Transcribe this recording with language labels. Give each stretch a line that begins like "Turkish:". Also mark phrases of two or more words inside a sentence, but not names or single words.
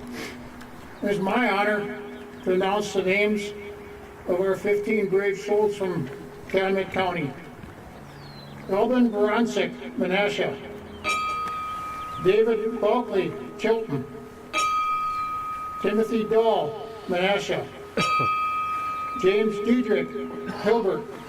English: It is my honor to announce the names of our 15 brave souls from Calumet County. Elvin Barancik, Menasha. David Bulkley, Chilton. Timothy Dahl, Menasha. James Diedrich, Hilbert.